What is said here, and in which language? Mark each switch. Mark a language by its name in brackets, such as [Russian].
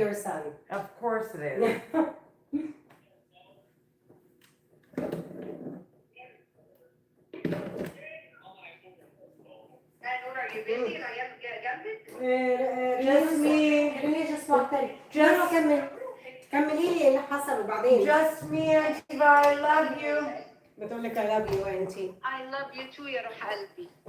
[English] your son. Of course it is. Are you busy? [Arabic] العيال جنبك؟ [English] Just me. خليني just walk in. Just- [Arabic] لا كملي لي اللي حصل وبعدين. [English] Just me, Auntie Vi, I love you. [Arabic] بتقول لك [English] I love you [Arabic] انتي. [English] I love you too [Arabic] يا روح قلبي.